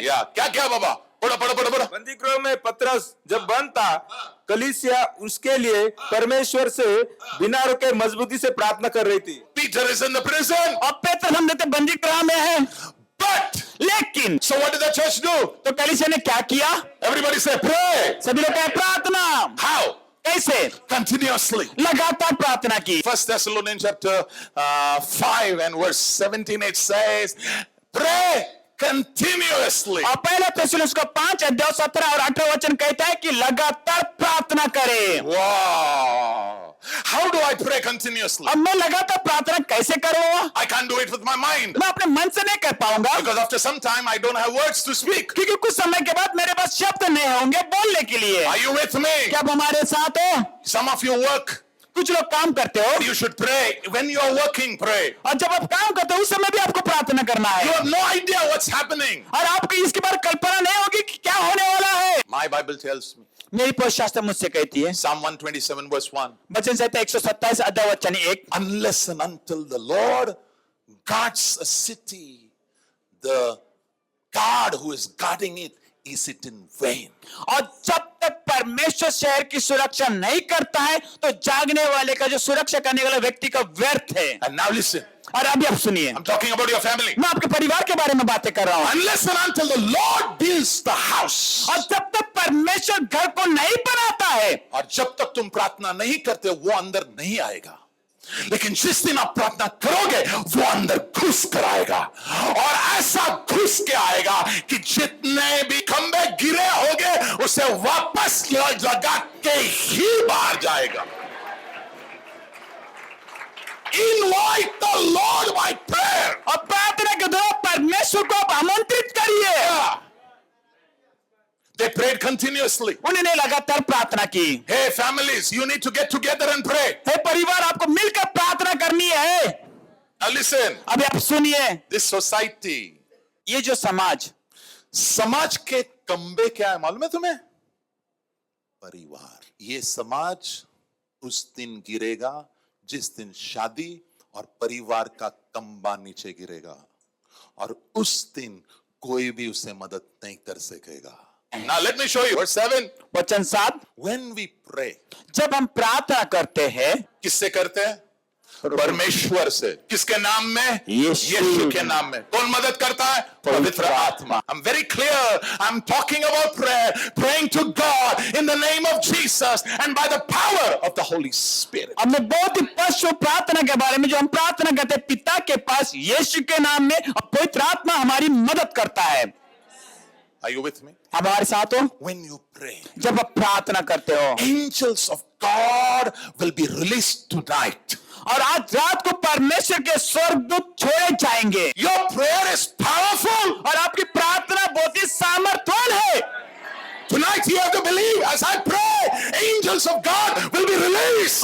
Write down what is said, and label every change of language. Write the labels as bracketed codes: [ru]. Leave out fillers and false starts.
[en] Yeah, [hi] क्या बाबा? पढ़ो. बंदीगृह में पतरस जब बंद था, कलीसिया उसके लिए परमेश्वर से बिना रुके मजबूती से प्रार्थना कर रही थी। [en] Peter is in the prison. [hi] और पेत्र हम देखते बंदी गृह में है, [en] But, [hi] लेकिन [en] so what did the church do? [hi] तो कलीसिया ने क्या किया? [en] Everybody say pray. [hi] सभी लोग कहे प्रार्थना। [en] How? [hi] कैसे? [en] Continuously. [hi] लगातार प्रार्थना की। [en] 1 Thessalonians chapter 5 and verse 17 it says, pray continuously. [hi] और पहले थिस्सलुनीके 5 अध्याय 17 और 18 वचन कहता है कि लगातार प्रार्थना करें। [en] Wow. How do I pray continuously? [hi] अब मैं लगातार प्रार्थना कैसे करूँगा? [en] I can't do it with my mind. [hi] मैं अपने मन से नहीं कर पाऊंगा, [en] Because after some time I don't have words to speak. [hi] क्योंकि कुछ समय के बाद मेरे पास शब्द नहीं होंगे बोलने के लिए। [en] Are you with me? [hi] क्या आप हमारे साथ हो? [en] Some of you work. [hi] कुछ लोग काम करते हो [en] You should pray. When you are working, pray. [hi] और जब आप काम करते हो उस समय भी आपको प्रार्थना करना [en] You [hi] है [en] have no idea what's happening. [hi] और आपको इसके बारे में कल्पना नहीं होगी कि क्या होने वाला है। [en] My Bible tells me. [hi] मेरी पवित्र शास्त्र मुझसे कहती है, [en] Psalm 127 verse 1. [hi] वचन संहिता 127 अध्याय वचन 1, [en] Unless and until the Lord guards a city, the guard who is guarding it, is it in vain? [hi] और जब तक परमेश्वर शहर की सुरक्षा नहीं करता है तो जागने वाले का जो सुरक्षा करने वाला व्यक्ति का व्यर्थ है। [en] And now listen. [hi] और अभी आप सुनिए, [en] I'm talking about your family. [hi] मैं आपके परिवार के बारे में बातें कर रहा हूँ। [en] Unless and until the Lord builds the house. [hi] और जब तक परमेश्वर घर को नहीं बनाता है और जब तक तुम प्रार्थना नहीं करते वो अंदर नहीं आएगा, लेकिन जिस दिन आप प्रार्थना करोगे वो अंदर घुस कर आएगा और ऐसा घुस के आएगा कि जितने भी खंबे गिरे होंगे उसे वापस लगा के ही बाहर जाएगा। [en] Invite the Lord by prayer. [hi] और प्रार्थना के द्वारा परमेश्वर को आप आमंत्रित करिए। [en] They prayed continuously. [hi] उन्होंने लगातार प्रार्थना की। [en] Hey families, you need to get together and pray. [hi] हे परिवार, आपको मिलकर प्रार्थना करनी है। [en] Now listen, [hi] अभी आप सुनिए, [en] this society, [hi] ये जो समाज के कंबे क्या है मालूम है तुम्हें? परिवार। ये समाज उस दिन गिरेगा जिस दिन शादी और परिवार का कंबा नीचे गिरेगा, और उस दिन कोई भी उसे मदद नहीं कर सकेगा। [en] Now let me show you verse 7. [hi] वचन 7, [en] When we pray, [hi] जब हम प्रार्थना करते हैं, किससे करते हैं? परमेश्वर से। किसके नाम में? यीशु के नाम में। कौन मदद करता है? पवित्र आत्मा। [en] I'm very clear. I'm talking about prayer, praying to God in the name of Jesus and by the power of the Holy Spirit. [hi] हमने बहुत ही स्पष्ट प्रार्थना के बारे में, जो हम प्रार्थना करते हैं पिता के पास यीशु के नाम में, और पवित्र आत्मा हमारी मदद करता है। [en] Are you with me? [hi] हमारे साथ हो? [en] When you pray, [hi] जब आप प्रार्थना करते हो, [en] angels of God will be released tonight. [hi] और आज रात को परमेश्वर के स्वर्गदूत छोड़े जाएंगे। [en] Your prayer is powerful. [hi] और आपकी प्रार्थना बहुत ही सामर्थ्यवान है। [en] Tonight you have to believe as I pray, angels of God will be released.